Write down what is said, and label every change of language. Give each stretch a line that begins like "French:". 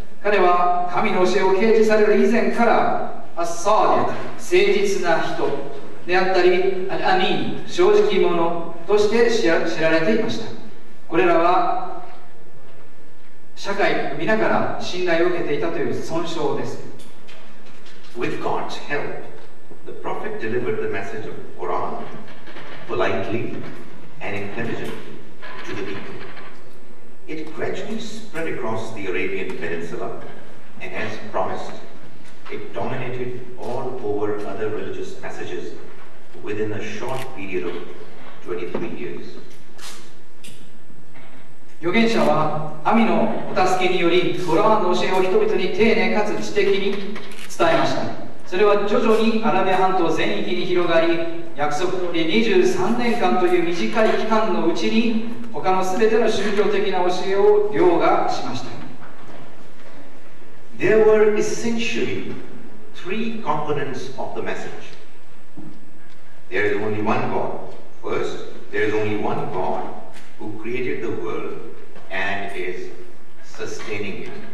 Japanese: 彼は神の教えを掲示される以前からアッサーディ、誠実な人であったり、アミン、正直者として知られていました。これらは社会皆から信頼を受けていたという尊称です。
English: With God's help, the prophet delivered the message of Quran politely and intelligently to the people. It gradually spread across the Arabian Peninsula, and as promised, it dominated all over other religious messages within a short period of 23 years.
Japanese: 預言者は神のお助けによりコラーンの教えを人々に丁寧かつ知的に伝えました。それは徐々にアラビア半島全域に広がり、約束通り23年間という短い期間のうちに他の全ての宗教的な教えを凌駕しました。
English: There were essentially three components of the message. There is only one God. First, there is only one God who created the world and is sustaining it.